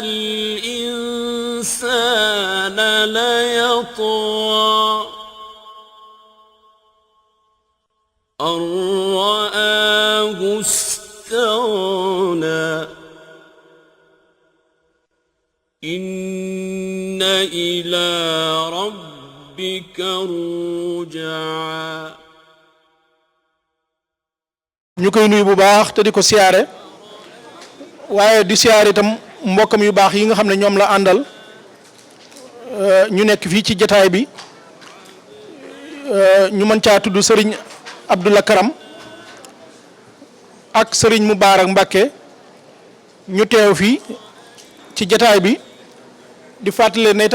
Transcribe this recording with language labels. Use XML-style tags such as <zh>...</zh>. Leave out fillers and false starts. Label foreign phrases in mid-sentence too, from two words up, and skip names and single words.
<ar>الإنسان ليطغى أن رآه استغنى إن إلى ربك الرجعى</ar> <wo>ñu koy nuyu bu baax te di ko siyaare waaye di siyaare itam mbokkam yu baax yi nga xam ne ñoom la àndal ñu nekk fii ci jataay bi ñu mën caa tudd Serigne Abdoulaye Karam ak Serigne Moubarak Mbacké ñu teew fii ci jataay bi di fàttali ne</wo>